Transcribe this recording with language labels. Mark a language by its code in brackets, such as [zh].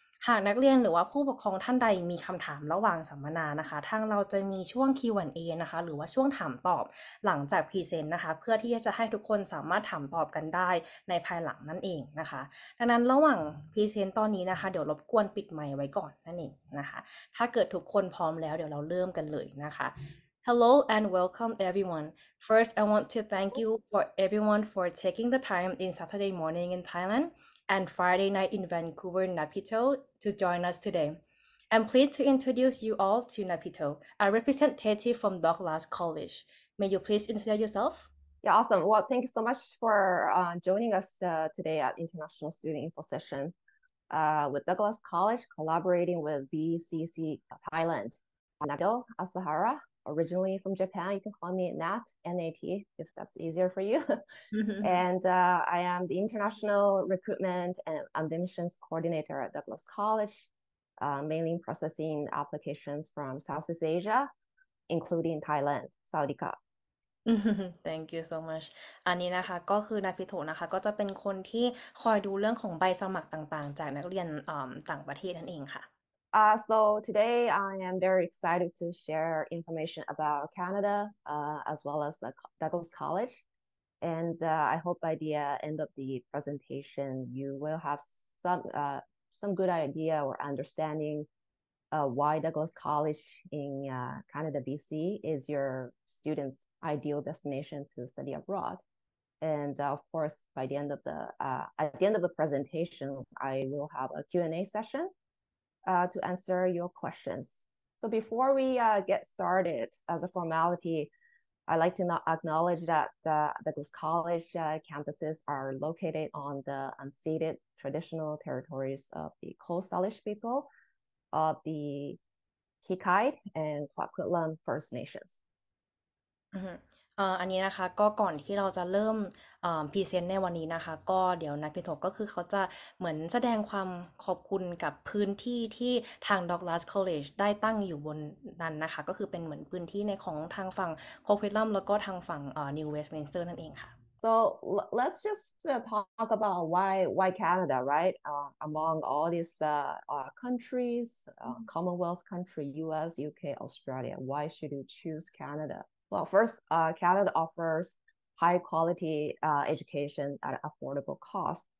[th] หากนักเรียนหรือว่าผู้ปกครองท่านใดมีคำถามระหว่างสัมมนานะคะทางเราจะมีช่วง Q&A นะคะหรือว่าช่วงถามตอบหลังจากพรีเซนต์นะคะเพื่อที่จะให้ทุกคนสามารถถามตอบกันได้ในภายหลังนั่นเองนะคะดังนั้นระหว่างพรีเซนต์ตอนนี้นะคะเดี๋ยวรบกวนปิดไมค์ไว้ก่อนนั่นเองนะคะถ้าเกิดทุกคนพร้อมแล้วเดี๋ยวเราเริ่มกันเลยนะคะ [en] Hello and welcome everyone. First, I want to thank you for everyone for taking the time in Saturday morning in Thailand and Friday night in Vancouver, Napito, to join us today. I'm pleased to introduce you all to Napito, a representative from Douglas College. May you please introduce yourself? Yeah, awesome. Well, thank you so much for joining us today at International Student Info Session with Douglas College, collaborating with VCEC Thailand. Nabil Asahara, originally from Japan. You can call me Nat, N-A-T, if that's easier for you. And I am the International Recruitment and Admissions Coordinator at Douglas College, mainly processing applications from Southeast Asia, including Thailand, Saudi Arabia. Thank you so much [th] อันนี้นะคะก็คือนาพิโตะนะคะก็จะเป็นคนที่คอยดูเรื่องของใบสมัครต่างๆจากนักเรียนต่างประเทศนั่นเองค่ะ [en] So today I am very excited to share information about Canada as well as the Douglas College. And I hope by the end of the presentation, you will have some good idea or understanding why Douglas College in Canada, BC is your student's ideal destination to study abroad. And of course, by the end of at the end of the presentation, I will have a Q&A session to answer your questions. So before we get started, as a formality, I'd like to acknowledge that Douglas College campuses are located on the unceded traditional territories of the Coast Salish people of the Hittite and Kwakutlam First Nations. [th] อือฮึอันนี้นะคะก็ก่อนที่เราจะเริ่มพรีเซนต์ในวันนี้นะคะก็เดี๋ยวนักพิโทก็คือเขาจะเหมือนแสดงความขอบคุณกับพื้นที่ที่ทาง Douglas College ได้ตั้งอยู่บนนั้นนะคะก็คือเป็นเหมือนพื้นที่ในของทางฝั่งโคควิลัมแล้วก็ทางฝั่งNew Westminster นั่นเองค่ะ [en] So let's just talk about why Canada, right? Among all these countries, Commonwealth country, US, UK, Australia, why should you choose Canada? Well, first, Canada offers high quality education at affordable cost.